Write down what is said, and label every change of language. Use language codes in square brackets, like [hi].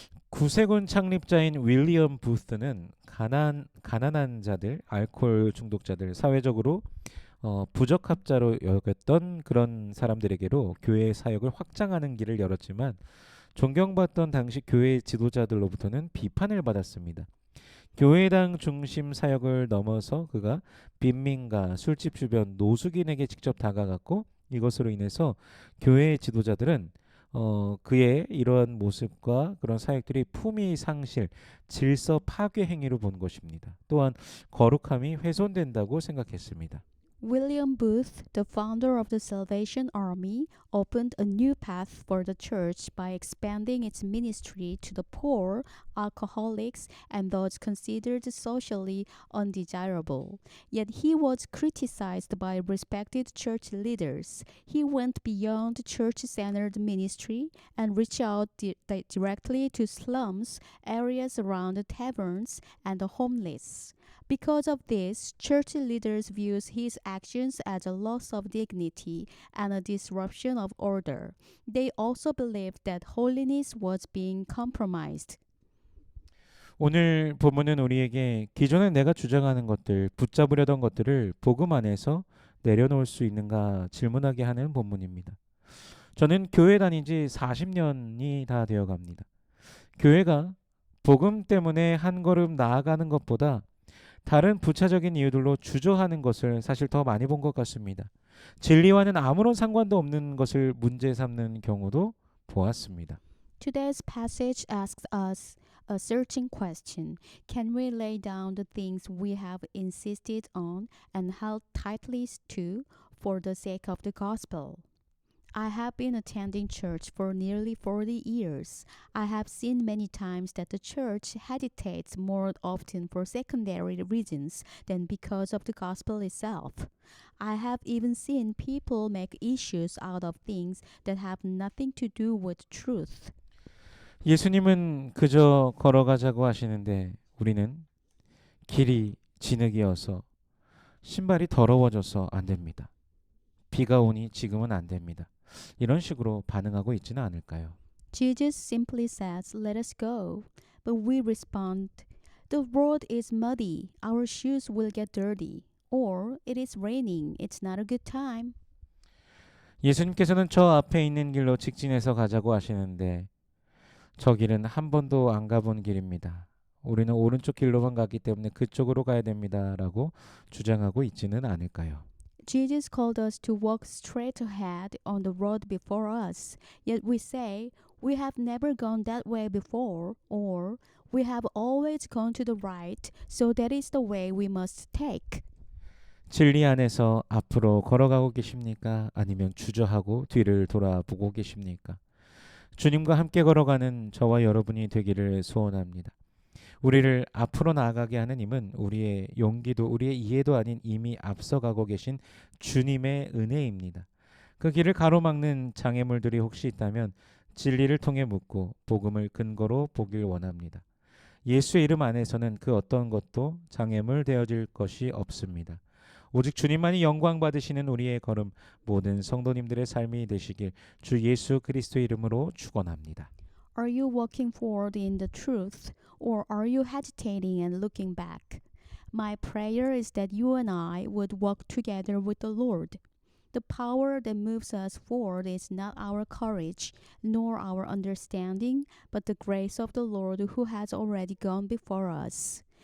[ko] 구세군 창립자인 윌리엄 부스는 가난한 자들, 알코올 중독자들, 사회적으로 부적합자로 여겼던 그런 사람들에게로 교회의 사역을 확장하는 길을 열었지만 존경받던 당시 교회 지도자들로부터는 비판을 받았습니다. 교회당 중심 사역을 넘어서 그가 빈민가, 술집 주변 노숙인에게 직접 다가갔고 이것으로 인해서 교회의 지도자들은 그의 이러한 모습과 그런 사역들이 품위 상실, 질서 파괴 행위로 본 것입니다. 또한 거룩함이 훼손된다고 생각했습니다. [en] William Booth, the founder of the Salvation Army, opened a new path for the church by expanding its ministry to the poor, alcoholics, and those considered socially undesirable. Yet he was criticized by respected church leaders. He went beyond church-centered ministry and reached out directly to slums, areas around taverns, and the homeless. Because of this, church leaders view his actions as a loss of dignity and a disruption of order. They also believed that holiness was being compromised. [ko] 오늘 본문은 우리에게 기존에 내가 주장하는 것들, 붙잡으려던 것들을 복음 안에서 내려놓을 수 있는가 질문하게 하는 본문입니다. 저는 교회 다닌 지 40년이 다 되어 갑니다. 교회가 복음 때문에 한 걸음 나아가는 것보다 다른 부차적인 이유들로 주저하는 것을 사실 더 많이 본 것 같습니다. 진리와는 아무런 상관도 없는 것을 문제 삼는 경우도 보았습니다. [en] Today's passage asks us a searching question. Can we lay down the things we have insisted on and held tightly to for the sake of the gospel? I have been attending church for nearly 40 years. I have seen many times that the church hesitates more often for secondary reasons than because of the gospel itself. I have even seen people make issues out of things that have nothing to do with truth. [ko] 예수님은 그저 걸어가자고 하시는데 우리는 길이 진흙이어서 신발이 더러워져서 안 됩니다. 비가 오니 지금은 안 됩니다. 이런 식으로 반응하고 있지는 않을까요? [en] Jesus simply says, "Let us go." But we respond, "The road is muddy. Our shoes will get dirty." Or, "It is raining. It's not a good time." [ko] 예수님께서는 저 앞에 있는 길로 직진해서 가자고 하시는데 저 길은 한 번도 안 가본 길입니다. 우리는 오른쪽 길로만 갔기 때문에 그쪽으로 가야 됩니다라고 주장하고 있지는 않을까요? [en] Jesus called us to walk straight ahead on the road before us. Yet we say, "We have never gone that way before," or "We have always gone to the right, so that is the way we must take." [ko] 진리 안에서 앞으로 걸어가고 계십니까? 아니면 주저하고 뒤를 돌아보고 계십니까? 주님과 함께 걸어가는 저와 여러분이 되기를 소원합니다. 우리를 앞으로 나아가게 하는 힘은 우리의 용기도 우리의 이해도 아닌 이미 앞서가고 계신 주님의 은혜입니다. 그 길을 가로막는 장애물들이 혹시 있다면 진리를 통해 묻고 복음을 근거로 보길 원합니다. 예수의 이름 안에서는 그 어떤 것도 장애물 되어질 것이 없습니다. 오직 주님만이 영광 받으시는 우리의 걸음 모든 성도님들의 삶이 되시길 주 예수 그리스도의 이름으로 축원합니다. [en] Are you walking forward in the truth, or are you hesitating and looking back? My prayer is that you and I would walk together with the Lord. The power that moves us forward is not our courage, nor our understanding, but the grace of the Lord who has already gone before us.